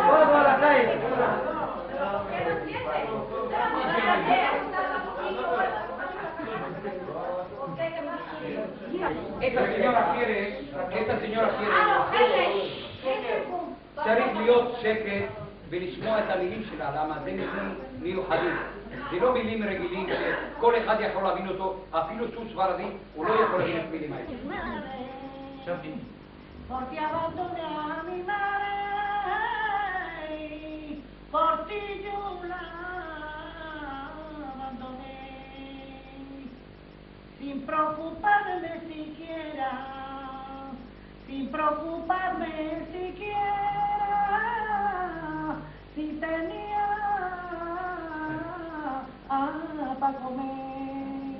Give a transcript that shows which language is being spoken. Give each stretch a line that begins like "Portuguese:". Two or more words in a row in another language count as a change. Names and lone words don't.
Spanish: a la calle. esta señora quiere,
Hebrew: צריך להיות שקט ולשמוע את המילים שלה, למה זה מילים מיוחדים. זה לא מילים רגילים שכל אחד יכול להבין אותו, אפילו סוס ספרדי, הוא לא יכול להבין את מילים האלה.
Spanish: Por ti abandoné a mi madre, por ti yo la abandoné, sin preocuparme siquiera, sin preocuparme siquiera, si tenía para comer.